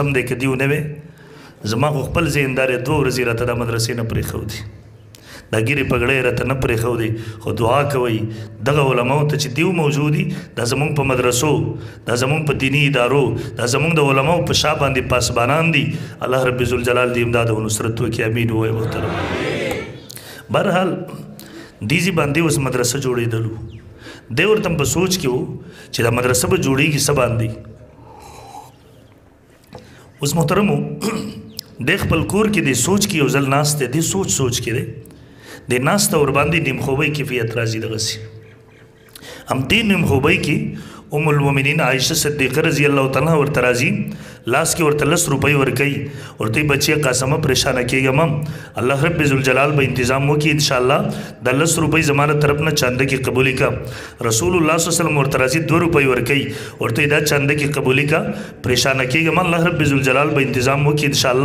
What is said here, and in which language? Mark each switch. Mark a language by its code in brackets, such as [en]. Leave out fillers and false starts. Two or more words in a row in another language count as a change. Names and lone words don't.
[ps] دی که دیو نه وې زما خو خپل ذهندار یې 2 ورځې راته دا مدرسې نه پرېښودي دا ګیرې پګړۍ راته نه پرېښودې خو دعا کوئ دغه علماو ته چې دیو موجود دي دا زمونږ په مدرسو دا زمونږ په دیني ادارو دا زمونږ د علماو په شا باندې پاسبانان دي الله رب ذوالجلال دې امداد او نصرت وکړي امین ووایه محترم بهرحال دیزي باندې اوس مدرسه جوړېدلو دی ورته په سوچ کې و چې دا مدرسه به جوړېږي څه باندې. اوس محترمو د خپل کور کې د سوچ کې یو ځل ناست دی، د سوچ کې دی د ناسته ور باندې نیم خوبۍ کیفیت راځي دغسې. هم دې نیم خوبۍ کې ام المؤمنین عائشہ صدیقہ [ar] رضی اللہ تعالیٰ [ps] ورته راځي، لاس کې ورته 10 روپۍ ورکوي، ورته بچې قاسمه پریشانه کېږم، الله رب ذوالجلال به تنظیم وکړي انشاءالله، د 10 روپۍ زمانه طرف نه چانده کې قبولي کا. رسول الله [ar] صلی الله علیه وسلم [ps] ورته راځي 2 روپۍ ورکوي، ورته دا چانده کې قبولي کا، پریشانه کېږم، الله رب ذوالجلال به تنظیم وکړي انشاءالله.